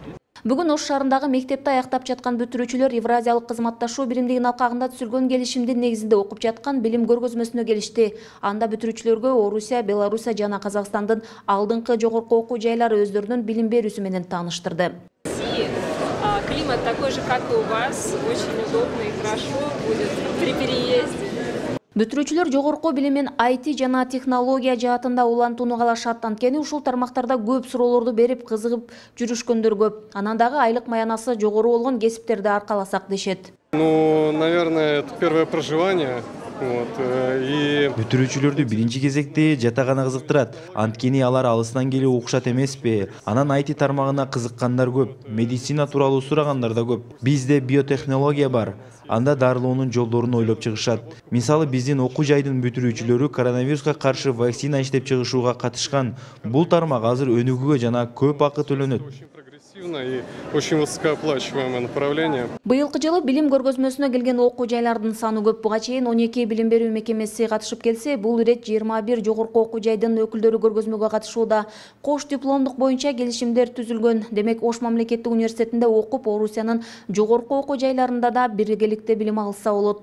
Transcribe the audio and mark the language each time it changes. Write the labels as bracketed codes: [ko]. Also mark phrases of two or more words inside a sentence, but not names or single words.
[ky] Бүгүн Ош шаарындагы мектепте аяктап жаткан бүтүрүүчүлөр Евразиялык кызматташуу биримдигинин алкагында түзүлгөн келишимдин негизинде окуп жаткан билим көргөзмөсүнө келишти. Анда бүтүрүүчүлөргө Орусия, Белоруссия жана Казакстандын алдыңкы жогорку окуу жайлары өздөрүнүн билим берүүсү менен тааныштырды. [ru] Климат такой же, как и у вас, очень удобно и хорошо будет при переезде. [ky] Бүтүрүүчүлөр жогорку билим менен IT жана технология жаатында улантууну каалашат. Анткени ушул тармактарда көп суроолорду берип кызыгып жүрүшкөндөр көп. Анан дагы айлык маянасы жогору болгон кесиптерди аркаласак дешет. [ru] Ну, наверное, это первое проживание. [ky] Бүтүрүүчүлөрдү биринчи кезекте жатагана кызыктырат. Анткени алар алыстан келип окушат эмеспи. Анан IT тармагына кызыккандар көп, медицина тууралуу сурагандар да көп. Бизде биотехнология бар. Анда дарылоонун жолдорун ойлоп чыгышат. Мисалы биздин окуу жайдын бүтүрүүчүлөрү коронавируска каршы вакцина иштеп чыгышууга катышкан. Бул тармак азыр өнүгүүгө жана көп акы төлөнөт. [ru] И очень высокооплачиваемое направление. [ky] Быйылкы жылы билим көргөзмөсүнө келген окуу жайлардын саны көп. Буга чейин 12 билим берүү мекемеси катышып келсе, бул ирет 21 жогорку окуу жайдын өкүлдөрү көргөзмөгө катышууда. Кош дипломдук боюнча келишимдер түзүлгөн. Демек, Ош мамлекеттик университетинде окуп, Орусиянын жогорку окуу жайларында да биргеликте билим алса болот.